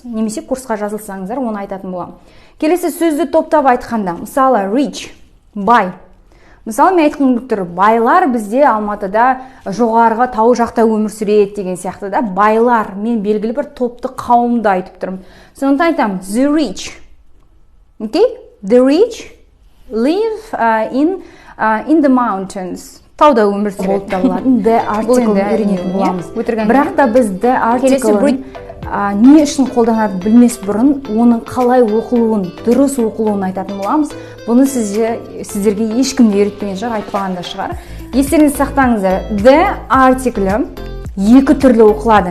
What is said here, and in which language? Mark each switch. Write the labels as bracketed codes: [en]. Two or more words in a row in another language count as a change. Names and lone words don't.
[kk] Немесе курсқа жазылсаңыздар, оны айтатын болам. Келесі сөзді топтап айтқанда, мысалы rich, бай. Мысалы, мен айтқым келіп тұр, байлар бізде Алматыда жоғарғы тау жақта өмір сүреді деген сияқты да, байлар, мен белгілі бір топты қауымды айтып тұрмын. Сондықтан айтамын, [en] the rich. Okay? The rich live in the mountains. [kk] Тауда өмір сүреді табылатын [en] the article [kk] үйренетін боламыз. Бірақ та біз [en] the article [kk] не үшін қолданады білмес бұрын, оның қалай оқылуын, дұрыс оқылуын айтатын боламыз. Бұны сіздерге ешкім де үйретпеген шығар, айтпаған да шығар. Естеріңізді сақтаңыздар, [en] the article [kk] екі түрлі оқылады.